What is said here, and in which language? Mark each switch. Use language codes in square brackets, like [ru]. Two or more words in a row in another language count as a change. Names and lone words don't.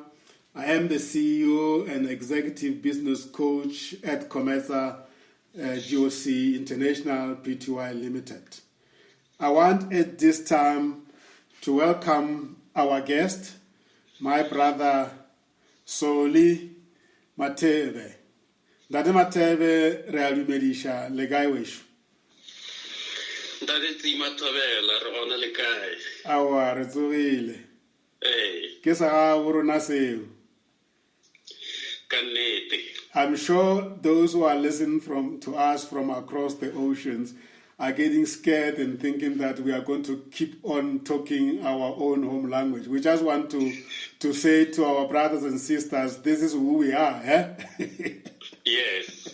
[en] I am the CEO and Executive Business Coach at Comeza GOC International Pty Limited. I want at this time to welcome our guest, my brother Soli Matheba. [nso] Ntate Mathebe re a dumedisha le kae wešo? Ntate Mathebela re gona le kae? Aowa re tsogile. Ee, Ke sa ga rona seo. ka nnete. [en] I'm sure those who are listening to us from across the oceans are getting scared and thinking that we are going to keep on talking our own home language. We just want to say to our brothers and sisters, this is who we are. Eh? Yes.